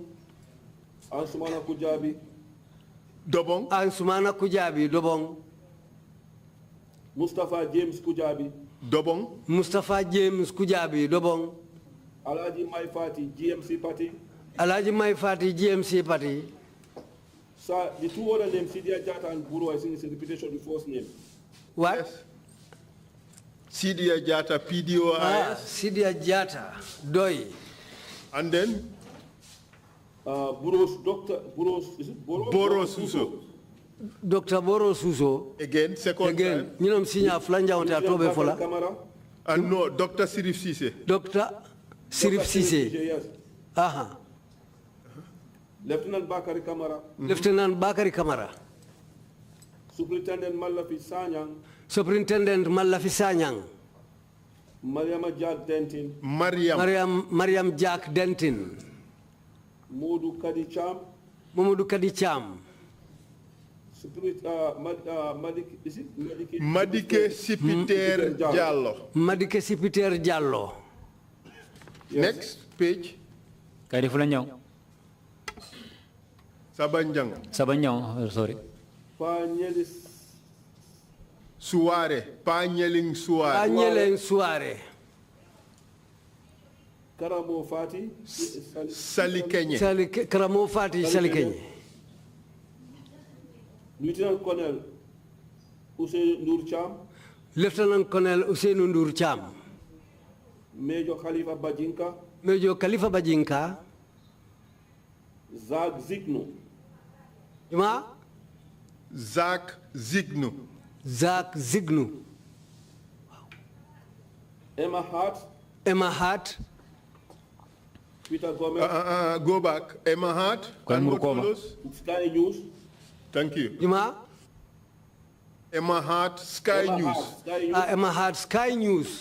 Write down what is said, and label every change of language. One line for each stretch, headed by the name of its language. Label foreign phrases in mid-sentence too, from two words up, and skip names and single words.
English: Ansumana Kujabi. Dobong. Ansumana Kujabi Dobong. Mustafa James Kujabi. Dobong. Mustafa James Kujabi Dobong. Alaji Maifati, GMC Party. Alaji Maifati, GMC Party. So the two other names, Sidia Jata and Buru, I think it's a repetition of the first name. What? Yes. Sidia Jata, PDOIS. Sidia Jata, Doi. And then? Buros, Dr. Buros, is it Boros? Boros Suso. Dr. Boros Suso. Again, second time. You know, Sinya Flanja on Tobe Fola. And no, Dr. Sirif Sise. Dr. Sirif Sise. Yes. Aha. Lieutenant Bakari Kamara. Lieutenant Bakari Kamara. Superintendent Malafi Sanyang. Superintendent Malafi Sanyang. Mariam Jack Dentin. Mariam Jack Dentin. Modu Kadicham. Modu Kadicham. Madike Sipiter Jallo. Madike Sipiter Jallo. Next page. Kari Fulanyang. Sabanyang, sorry. Panyelis Suare. Panyeling Suare. Panyeling Suare. Karamo Fati. Salikenye. Karamo Fati Salikenye. Lieutenant Colonel Usain Nur Cham. Lieutenant Colonel Usain Nur Cham. Major Khalifa Bajinka. Major Khalifa Bajinka. Zag Zigno. Juma? Zak Zignu. Zak Zignu. Emma Hart. Emma Hart. Peter Gomez. Go back. Emma Hart. Sky News. Thank you. Juma? Emma Hart, Sky News. Emma Hart, Sky News.